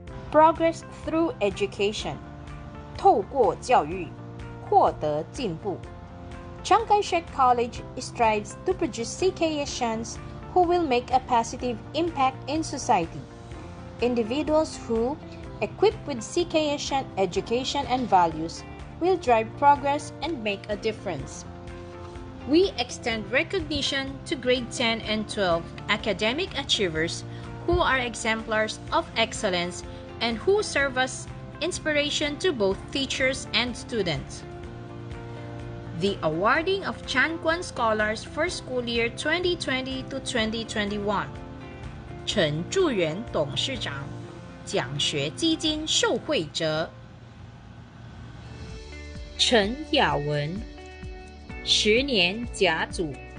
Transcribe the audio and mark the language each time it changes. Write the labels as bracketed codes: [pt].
[en] Progress through education， [zh] 透过教育获得进步。 [en] Chiang Kai-shek College strives to produce CKSians who will make a positive impact in society. Individuals who, equipped with CKSian education and values, will drive progress and make a difference. We extend recognition to grade 10 and 12 academic achievers who are exemplars of excellence and who serve as inspiration to both teachers and students. The awarding of Chan Kuan Scholars for school year 2020 to 2021. [zh] 陈祝元董事长，奖学基金受惠者。陈雅文，10年甲组。